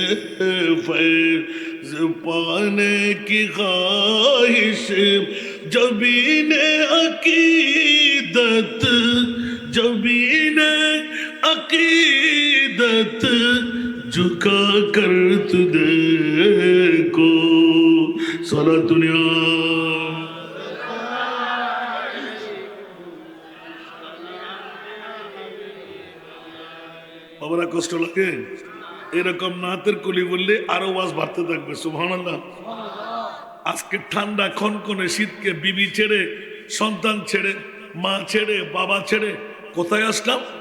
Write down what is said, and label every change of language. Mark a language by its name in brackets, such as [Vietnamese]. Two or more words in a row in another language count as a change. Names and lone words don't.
[Urdu] فیض پانے کی خواہش، جبین عقیدت جبین عقیدت جھکا کر تو دیکھو سارا دنیا [Bangla] বাবারা কষ্ট লাগে এরকম নাতের কলি বললে আরো ওয়াজ বাড়তে থাকবে সুবহানাল্লাহ। আজকে ঠান্ডা খনখনে শীতকে বিবি ছেড়ে সন্তান ছেড়ে মা ছেড়ে বাবা ছেড়ে কোথায় আসলাম?